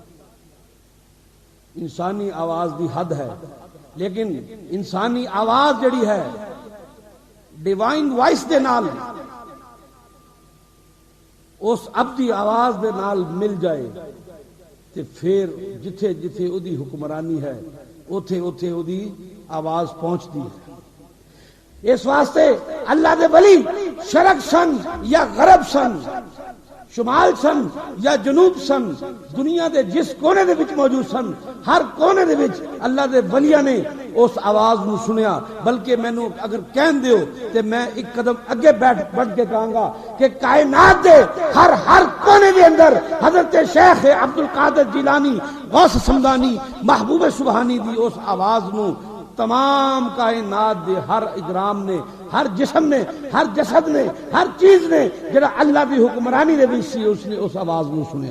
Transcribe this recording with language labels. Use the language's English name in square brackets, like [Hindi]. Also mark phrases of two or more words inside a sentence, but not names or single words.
[Punjabi] انسانی آواز دی حد ہے، لیکن انسانی آواز جڑی ہے [English] divine voice [Punjabi] دے نال اس ابدی آواز دے نال مل جائے تے پھر جتھے جتھے او دی حکمرانی ہے اوتھے اوتھے او دی آواز پہنچتی ہے. اس واسطے اللہ دے ولی شرق سن یا غرب سن، شمال سن یا جنوب سن، دنیا دے جس کونے دے وچ موجود سن، ہر کونے دے وچ اللہ دے ولیاں نے اس آواز نو سنیا. بلکہ مینوں اگر کہن دیو تے میں ایک قدم اگے بڑھ کے کہاں گا کہ کائنات دے ہر کونے دے اندر حضرت شیخ عبد القادر جیلانی غوث سمدانی محبوب سبحانی دی اس آواز نو تمام کائنات دے ہر اجرام نے، ہر جسم نے، ہر جسد نے، ہر چیز نے جڑا اللہ دی حکمرانی دے وچ سی اس نے اس آواز نو سنیا.